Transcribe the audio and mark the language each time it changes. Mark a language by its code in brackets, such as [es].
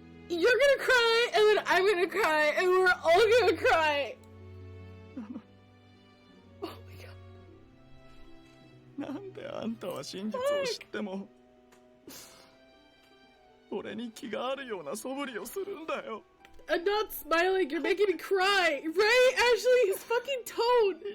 [en] You're gonna cry, and then I'm gonna cry, and we're all gonna cry. Oh my God. [ja] なんであんたは真実を知っても俺に気があるような素振りをするんだよ。 [en] I'm not smiling. You're making me cry. Right? Ashley, his fucking tone.